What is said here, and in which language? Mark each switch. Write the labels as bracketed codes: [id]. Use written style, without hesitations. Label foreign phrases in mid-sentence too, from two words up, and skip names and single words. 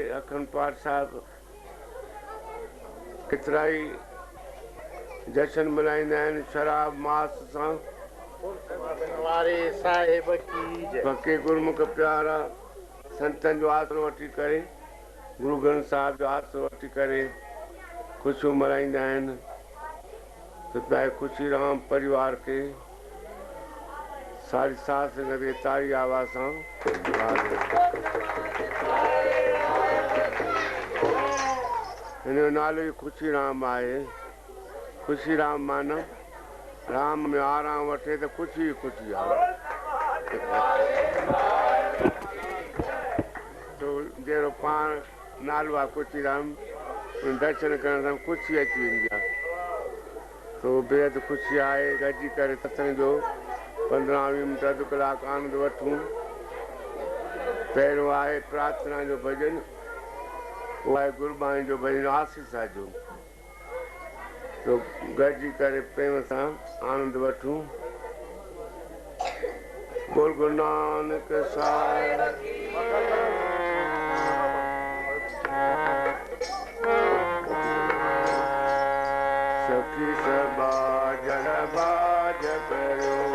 [sd] अखंड पाठ साहिब केतिरा ई जशन मल्हाईंदा आहिनि शराब मास सां। पके गुरमुख प्यारा संतनि जो आसरो वठी करे गुरु ग्रंथ साहिब जो आसरो वठी करे ख़ुशियूं मल्हाईंदा आहिनि। त पिया खुशी राम परिवार के सारी साथ संगत के तारी आवाज़ सां हिन जो नालो ई खुशी राम आहे। खुशी राम माना राम में आराम वठे तो खुशी खुशी आहे। तो जहिड़ो पाण नालो आहे खुशी राम दर्शन करण सां खुशी अची वेंदी आहे। तो बेहद खुशी आहे। गॾिजी करे सत्संग जो 15-20 मिंट अधु कलाक आनंद वठूं। पहिरियों आहे प्रार्थना जो भॼन, उहो आहे गुरबाणी जो भॼन आसीसा जो। तो गॾिजी करे प्रेम सां आनंद वठूं। बोल गुरु नानक साहिब सखी सबा जड़ बाज करो